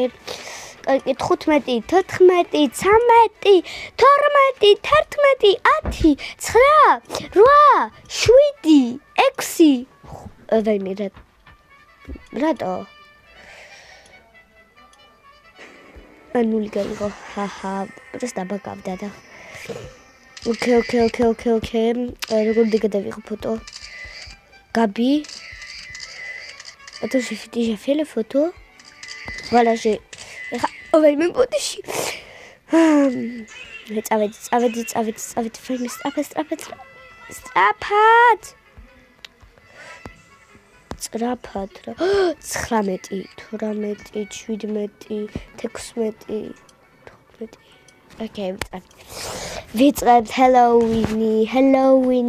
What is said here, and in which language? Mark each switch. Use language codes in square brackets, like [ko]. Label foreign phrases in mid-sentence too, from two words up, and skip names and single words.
[ka] 15, 14, 13, 12, 11, 10, 9, 8, 7, 6. ვაიმე რატო? ნული გაიღო. ჰაჰა, პროსტა ბაგავდა და. ოკეი. როგორ გადავიღო ფოტო? Gabi. [fr] Attends, j'ai déjà fait la photo. Voilà, j'ai. Oh, mais même pas de chi. [de] Jetzt aber. Strapat. 19, 18, 17, 16. [ka] Okay, ვიწყებთ Halloween. Hello.